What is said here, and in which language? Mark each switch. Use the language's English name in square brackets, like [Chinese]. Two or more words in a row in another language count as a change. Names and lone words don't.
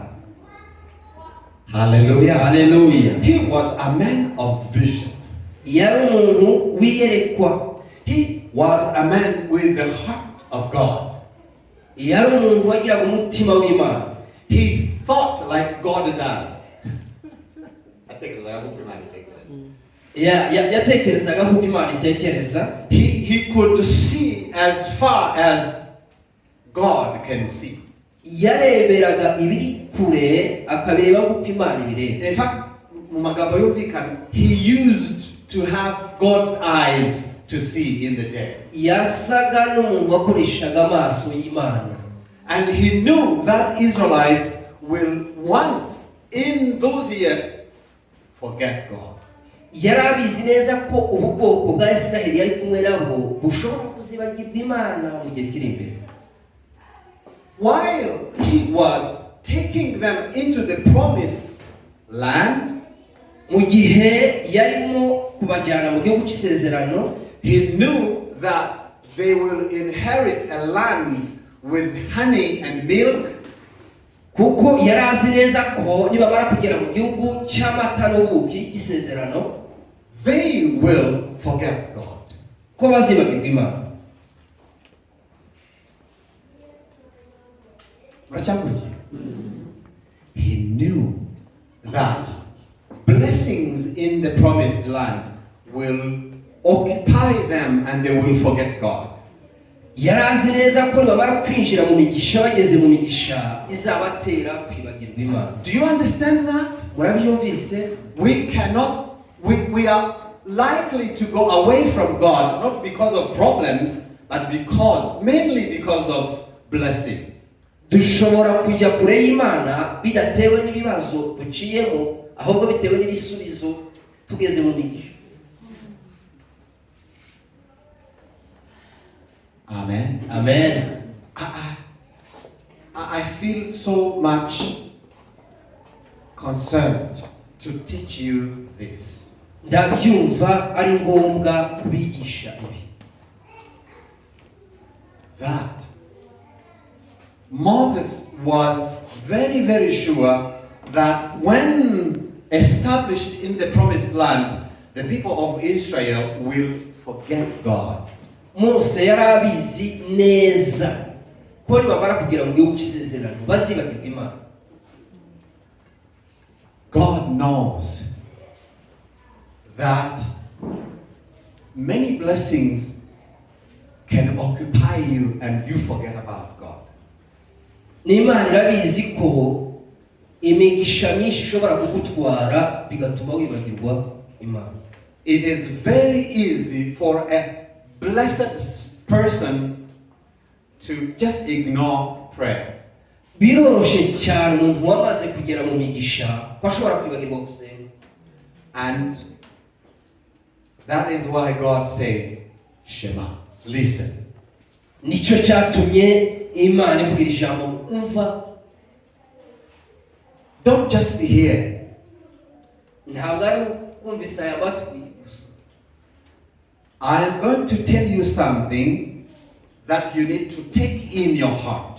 [English] Hallelujah. Hallelujah. He was a man of vision. [Kinyarwanda] Yari umuntu wiyerekwa. [English] He was a man with the heart of God. [Kinyarwanda] Yari umuntu wagiraga umutima w'Imana. [English] He thought like God does. I think it was like [Kinyarwanda] Yatekerezaga nk'uko Imana itekereza. [English] He could see as far as God can see. [Kinyarwanda] Yareberaga ibiri kure akabireba nk'uko Imana ibireba. [English] In fact, [Kinyarwanda] mu magambo yumvikana, [English] he used to have God's eyes to see in the days. [Kinyarwanda] Yasaga n'umuntu wakoreshaga amaso y'Imana. [English] And he knew that Israelites will once in those years forget God. [Kinyarwanda] Yarabizi neza ko ubu bwoko bwa Isiraheli yari kumwe nabo bushobora kuzibagirwa Imana mu gihe kiri imbere. [English] While he was taking them into the promised land, [Kinyarwanda] Mu gihe yarimo kubajyana mu gihugu cy'Isezerano, [English] he knew that they will inherit a land with honey and milk. [Kinyarwanda] kuko yarazi neza ko nibamara kugera mu gihugu cy'amata n'ubuki cy'Isezerano, [English] They will forget God. [Kinyarwanda] ko bazibagirwa Imana. [English] He knew that blessings in the promised land will occupy them and they will forget God. [Kinyarwanda] Yarazi neza ko nibamara kwinjira mu migisha, bageze mu migisha izabatera kwibagirwa Imana. [English] Do you understand that? [Kinyarwanda] Murabyumvise? [English] We are likely to go away from God, not because of problems, but mainly because of blessings. [Kinyarwanda] Dushobora kujya kure y'Imana bidatewe n'ibibazo duciyemo, ahubwo bitewe n'ibisubizo tugeze mu migisha. [English] Amen. Amen. I feel so much concerned to teach you this. [Kinyarwanda] Ndabyumva ari ngombwa kubigisha ibi. [English] That Moses was very, very sure that when established in the promised land, the people of Israel will forget God. [Kinyarwanda] Mose yarabizi neza ko nibamara kugera mu gihugu cy'Isezerano bazibagirwa Imana. [English] God knows that many blessings can occupy you and you forget about God. [Kinyarwanda] N'Imana irabizi ko imigisha myinshi ishobora kugutwara bigatuma wibagirwa Imana. [English] It is very easy for a blessed person to just ignore prayer. [Kinyarwanda] Biroroshye cyane umuntu wamaze kugera mu migisha ko ashobora kwibagirwa gusenga. [English] And that is why God says, Shema, listen. [Kinyarwanda] Nicyo cyatumye Imana ivugira ijambo umva. [English] Don't just hear. [Kinyarwanda] Ntabwo ari kumvisa aya matwi gusa. [English] I am going to tell you something that you need to take in your heart.